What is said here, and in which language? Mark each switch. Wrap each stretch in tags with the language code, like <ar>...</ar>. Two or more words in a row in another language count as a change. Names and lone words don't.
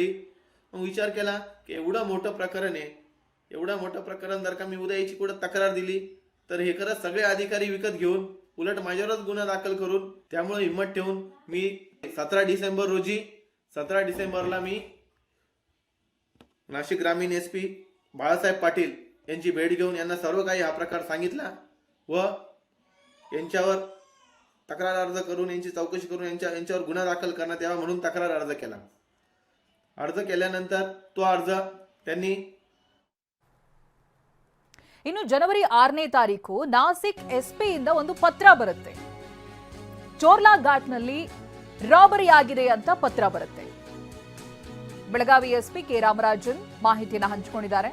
<mr>मग विचार केला की एवढं मोठं प्रकरण आहे, एवढं मोठं प्रकरण जर का मी उद्या याची कुठं तक्रार दिली तर हे खरंच सगळे अधिकारी विकत घेऊन उलट माझ्यावरच गुन्हा दाखल करून, त्यामुळे हिंमत ठेवून मी 17 डिसेंबरला मी नाशिक ग्रामीण SP बाळासाहेब पाटील यांची भेट घेऊन यांना सर्व काही हा प्रकार सांगितला व यांच्यावर तक्रार अर्ज करून यांची चौकशी करून यांच्यावर गुन्हा दाखल करण्यात यावा म्हणून तक्रार अर्ज केला. अर्ज केल्यानंतर तो अर्ज त्यांनी</mr> <kn>ಇನ್ನು ಜನವರಿ 6ನೇ ತಾರೀಕು ನಾಸಿಕ್ SP ಇಂದ ಒಂದು ಪತ್ರ ಬರುತ್ತೆ. ಚೋರ್ಲಾ ಘಾಟ್ನಲ್ಲಿ ರಾಬರಿ ಆಗಿದೆ ಅಂತ ಪತ್ರ ಬರುತ್ತೆ. ಬೆಳಗಾವಿ SP ಕೆ ರಾಮರಾಜನ್ ಮಾಹಿತಿಯನ್ನು ಹಂಚಿಕೊಂಡಿದ್ದಾರೆ.</kn>